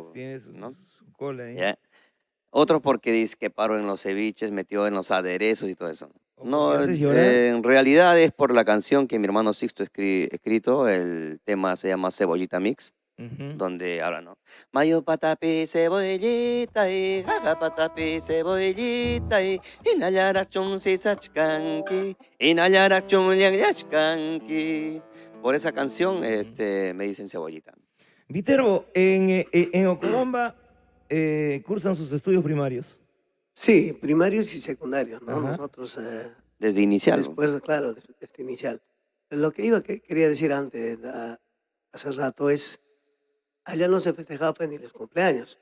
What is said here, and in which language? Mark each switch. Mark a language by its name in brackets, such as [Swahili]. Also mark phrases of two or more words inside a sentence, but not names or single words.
[Spanish] Tiene su, ¿no? su cola ahí. Ya. Otros porque dice que paro en los ceviches, metió en los aderezos y todo eso. ¿O No, porque haces llorar? en realidad es por la canción que mi hermano Sixto escrito, el tema se llama Cebollita Mix, Ujú. donde habla, ¿no? [Quechua] Mayo patapi cebollita jaja patapi cebollita inayarachun sisachkanki, inayarachun yachkanki. [Spanish] Por esa canción me dicen Cebollita. Viterbo, en Ocobamba cursan sus estudios primarios. Sí, primarios y secundarios, ¿no? Ajá. Nosotros, Desde inicial. después, claro, desde inicial. Lo que quería decir antes, hace rato, es, allá no se festejaba pues, ni los cumpleaños.